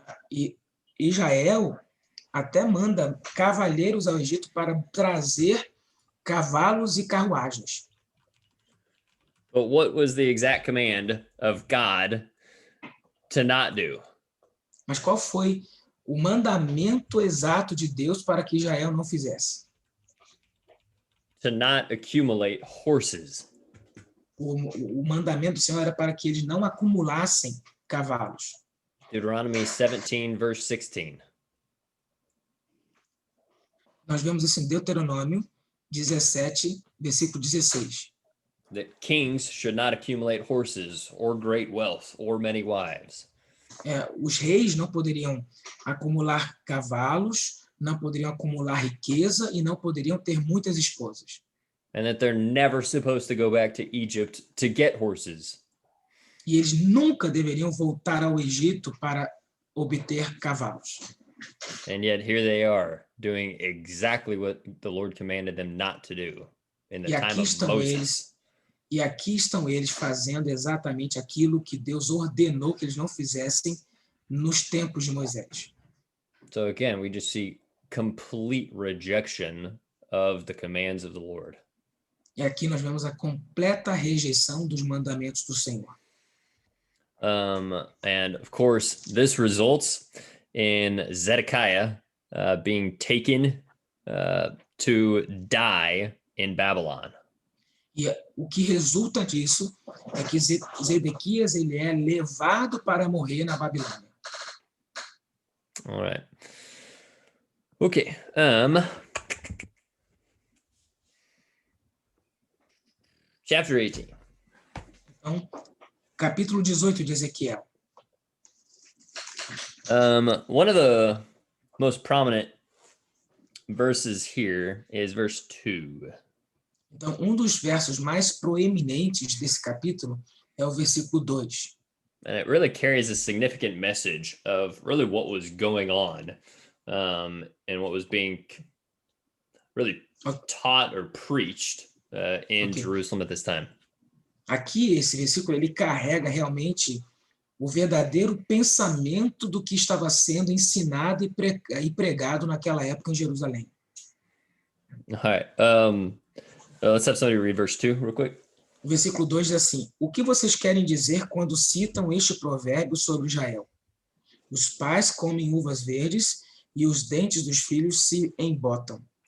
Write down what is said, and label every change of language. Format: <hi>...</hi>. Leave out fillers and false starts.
<pt>E Israel até manda cavaleiros ao Egito para trazer cavalos e carruagens.</pt> <en>But what was the exact command of God to not do?</en> <pt>Mas qual foi o mandamento exato de Deus para que Israel não fizesse?</pt> <en>To not accumulate horses.</en> <pt>O mandamento do Senhor era para que eles não acumulassem cavalos.</pt> <en>Deuteronomy 17, verse 16.</en> <pt>Nós vemos isso em Deuteronômio 17, versículo 16.</pt> <en>That kings should not accumulate horses or great wealth or many wives.</en> <pt>Os reis não poderiam acumular cavalos, não poderiam acumular riqueza e não poderiam ter muitas esposas.</pt> <en>And that they're never supposed to go back to Egypt to get horses.</en> <pt>E eles nunca deveriam voltar ao Egito para obter cavalos.</pt> <en>And yet here they are doing exactly what the Lord commanded them not to do in the time of Moses.</en> <pt>E aqui estão eles fazendo exatamente aquilo que Deus ordenou que eles não fizessem nos tempos de Moisés.</pt> <en>So again, we just see complete rejection of the commands of the Lord.</en> <pt>E aqui nós vemos a completa rejeição dos mandamentos do Senhor.</pt> <en>And of course, this results in Zedekiah being taken to die in Babylon.</en> <pt>E o que resulta disso é que Zedequias ele é levado para morrer na Babilônia.</pt> <en>All right. Okay. Chapter 18.</en> <pt>Então, capítulo 18 de Ezequiel.</pt> <en>One of the most prominent verses here is verse 2.</en> <pt>Então, um dos versos mais proeminentes desse capítulo é o versículo 2.</pt> <en>And it really carries a significant message of really what was going on and what was being really taught or preached in Jerusalem at this time.</en> <pt>Aqui, esse versículo, ele carrega realmente o verdadeiro pensamento do que estava sendo ensinado e pregado naquela época em Jerusalém.</pt> <en>All right. Let's have somebody read verse 2 real quick.</en> <pt>O versículo 2 diz assim: o que vocês querem dizer quando citam este provérbio sobre Israel? Os pais comem uvas verdes e os dentes dos filhos se embotam.</pt>